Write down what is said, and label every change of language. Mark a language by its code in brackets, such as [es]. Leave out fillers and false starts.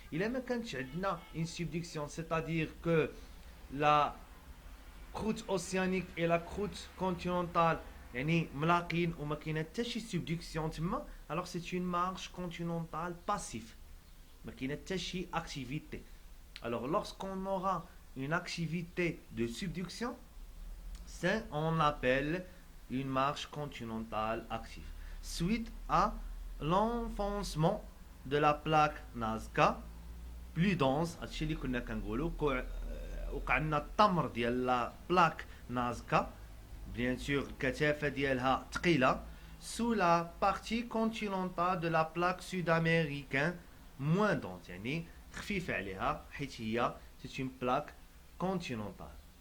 [fr] إلا ما كانتش عندنا une subduction, c'est-à-dire que la croûte océanique et la croûte continentale [ar] يعني ملاقين وما كاينه حتى شي subduction تما, [fr] alors c'est une marge continentale passive. [ar] ما كاينه حتى شي activité. [fr] Alors lorsqu'on aura une activité de subduction, on l'appelle une marge continentale active. Suite à l'enfoncement de la plaque Nazca plus dense, [ar] هادشي اللي كنا كنقولوا وقع لنا التمر ديال لا بلاك نازكا, [fr] bien sûr [ar] الكثافه ديالها ثقيله, [fr] sous la partie continentale de la plaque sud-américaine moins dense, [ar] يعني خفيفه عليها حيت هي [fr] c'est une plaque continentale.